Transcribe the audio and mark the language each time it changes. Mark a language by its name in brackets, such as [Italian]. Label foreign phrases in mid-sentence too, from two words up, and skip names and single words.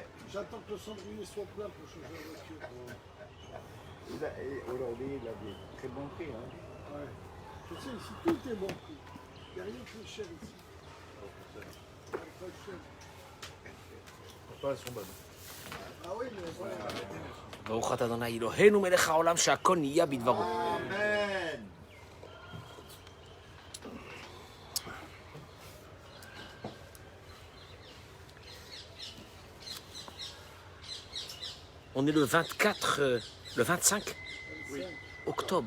[French] J'attends que le cendrier soit plein pour changer la voiture. Aujourd'hui, il a des très bons prix. Hein. Ouais. Tu sais, ici, tout est bon prix. Il n'y a rien qui est cher ici. Pas cher. Pourtant, elles sont bonnes. Ah oui, mais voilà. [Hebrew] ברוך אתה אדוני אלוהינו מלך העולם שהכל נהיה בדברו. [French] Amen. On est le 24, le 25 octobre.